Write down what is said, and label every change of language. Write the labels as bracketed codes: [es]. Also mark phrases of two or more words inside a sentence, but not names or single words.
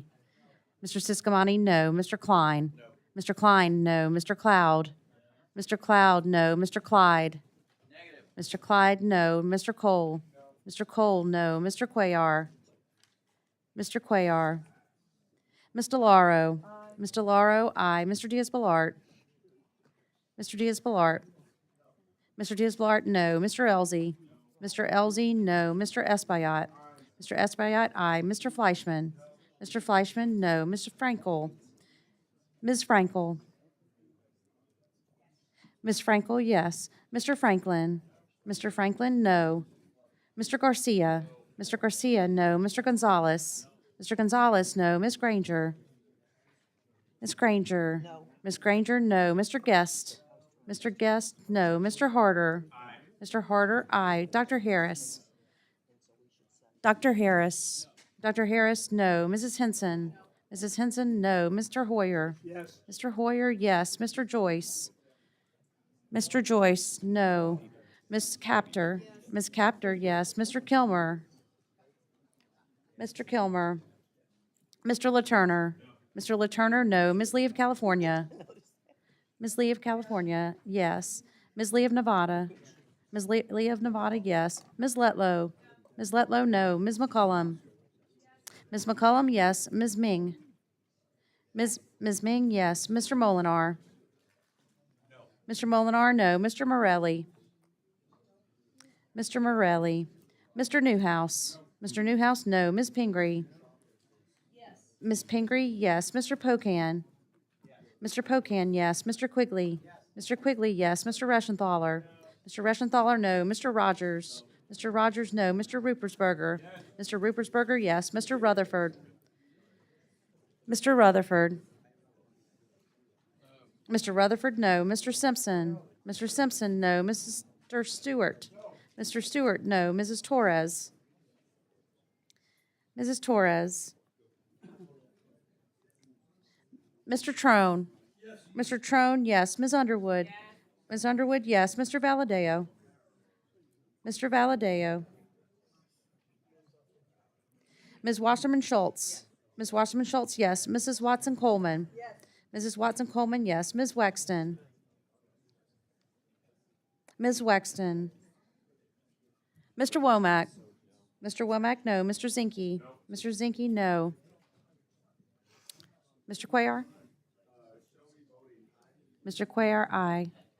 [en] Mr. Siscomani, no. Mr. Klein. Mr. Klein, no. Mr. Cloud. Mr. Cloud, no. Mr. Clyde. Mr. Clyde, no. Mr. Cole. Mr. Cole, no. Mr. Cuellar. Mr. Cuellar. Mr. Laro. Mr. Laro, aye. Mr. Diaz-Balart. Mr. Diaz-Balart. Mr. Diaz-Balart, no. Mr. Elzey. Mr. Elzey, no. Mr. Espaillat. Mr. Espaillat, aye. Mr. Fleischman. Mr. Fleischman, no. Mr. Frankel. Ms. Frankel. Ms. Frankel, yes. Mr. Franklin. Mr. Franklin, no. Mr. Garcia. Mr. Garcia, no. Mr. Gonzalez. Mr. Gonzalez, no. Ms. Granger. Ms. Granger. No. Ms. Granger, no. Mr. Guest. Mr. Guest, no. Mr. Harder. Mr. Harder, aye. Dr. Harris. Dr. Harris. Dr. Harris, no. Mrs. Henson. Mrs. Henson, no. Mr. Hoyer. Yes. Mr. Hoyer, yes. Mr. Joyce. Mr. Joyce, no. Ms. Captor. Ms. Captor, yes. Mr. Kilmer. Mr. Kilmer. Mr. LaTurner. Mr. LaTurner, no. Ms. Lee of California. Ms. Lee of California, yes. Ms. Lee of Nevada. Ms. Lee of Nevada, yes. Ms. Letlow. Ms. Letlow, no. Ms. McCollum. Ms. McCollum, yes. Ms. Ming. Ms. Ming, yes. Mr. Molinar. Mr. Molinar, no. Mr. Morelli. Mr. Morelli. Mr. Newhouse. Mr. Newhouse, no. Ms. Pingree. Ms. Pingree, yes. Mr. Pocan. Mr. Pocan, yes. Mr. Quigley. Mr. Quigley, yes. Mr. Reschenthaler. Mr. Reschenthaler, no. Mr. Rogers. Mr. Rogers, no. Mr. Rupersberger. Mr. Rupersberger, yes. Mr. Rutherford. Mr. Rutherford. Mr. Rutherford, no. Mr. Simpson. Mr. Simpson, no. Mr. Stewart. Mr. Stewart, no. Mrs. Torres. Mrs. Torres. Mr. Trone. Mr. Trone, yes. Ms. Underwood. Ms. Underwood, yes. Mr. Valadeo. Mr. Valadeo. Ms. Wasserman Schultz. Ms. Wasserman Schultz, yes. Mrs. Watson Coleman. Mrs. Watson Coleman, yes. Ms. Wexton. Ms. Wexton. Mr. Womack. Mr. Womack, no. Mr. Zinke. Mr. Zinke, no. Mr. Cuellar? Mr. Cuellar, aye.